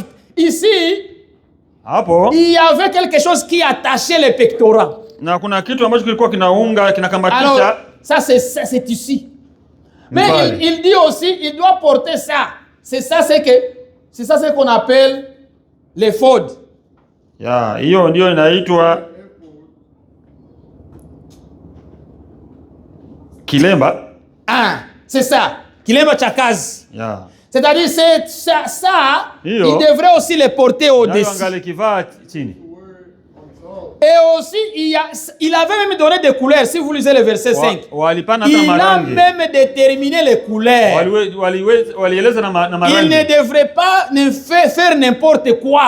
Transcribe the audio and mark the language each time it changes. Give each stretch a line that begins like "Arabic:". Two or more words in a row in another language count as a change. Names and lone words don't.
French: Ici, il y avait quelque chose qui attachait les pectoraux. Alors, ça c'est ici. Mais il dit aussi, il doit porter ça. C'est ça ce qu'on appelle l'éphod.
Swahili: Hiyo ndio inaitwa kilemba.
French: C'est ça.
Swahili: Kilemba cha kazi.
French: C'est-à-dire, ça, il devrait aussi les porter au-dessus. Et aussi, il avait même donné des couleurs. Si vous lisez le verset 5, il a même déterminé les couleurs. Il ne devrait pas faire n'importe quoi.